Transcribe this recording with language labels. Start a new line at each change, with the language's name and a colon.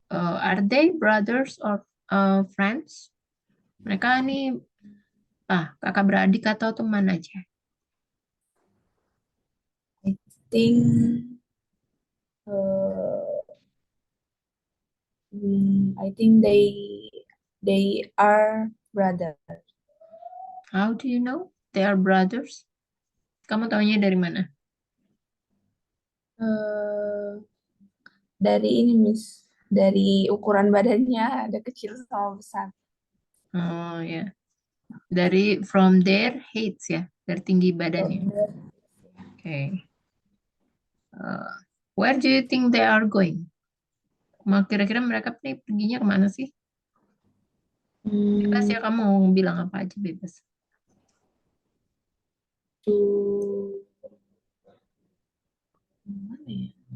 English: Are they brothers or friends?
Indonesian: Mereka nih kakak beradik atau teman aja?
English: I think uh, I think they are brother. How do you know they are brothers?
Indonesian: Kamu taunya dari mana? Eh, dari ini Miss, dari ukuran badannya ada kecil sama besar. Oh ya, dari
English: from their heights
Indonesian: ya, dari tinggi badannya.
English: Okay. Uh, where do you think they are going?
Indonesian: Kira-kira mereka nih perginya kemana sih? Bebas Hmm, ya, kamu mau bilang apa aja bebas. to mana ya?